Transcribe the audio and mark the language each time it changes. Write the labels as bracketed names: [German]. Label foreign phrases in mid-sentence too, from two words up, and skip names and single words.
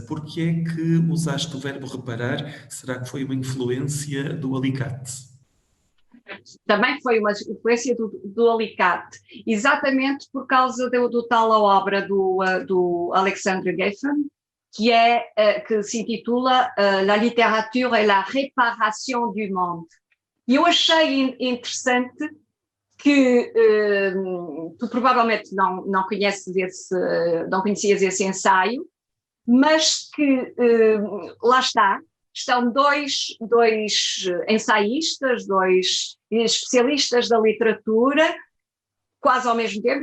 [Portuguese] Por que é que usaste o verbo reparar? Será que foi uma influência do alicate? Também foi uma influência do alicate, exatamente por causa do tal a obra do Alexandre Geffen, que se intitula La littérature et la réparation du monde. E eu achei interessante que tu provavelmente não conheces não conhecias esse ensaio, mas que lá estão dois ensaístas, dois especialistas da literatura, quase ao mesmo tempo.